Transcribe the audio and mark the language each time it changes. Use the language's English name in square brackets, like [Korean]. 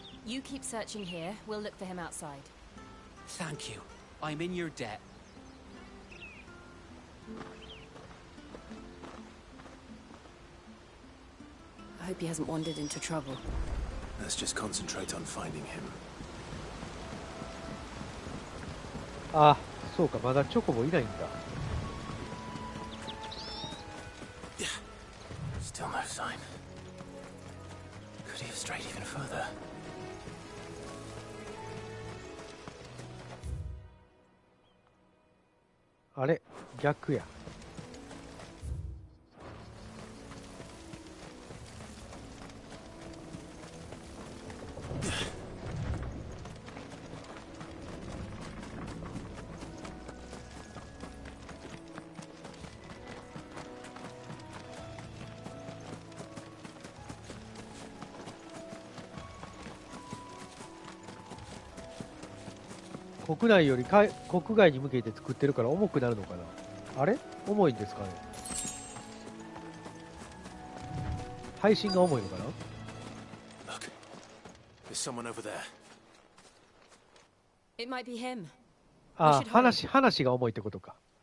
[English] You keep searching here, we'll look for him outside. Thank you. I'm in your debt. I hope he hasn't wandered into trouble. Let's just concentrate on finding him. [Japanese] あ、そうか、まだチョコボいないんだ。 [English] Yeah. Still no sign. Could he have strayed even further? [Japanese] あれ、逆や。国内より国外に向けて作ってるから重くなるのかな。あれ重いんですかね。配信が重いのかな。 [English] Look, there's someone over there. It might be him. [Japanese] あ、話が重いってことか。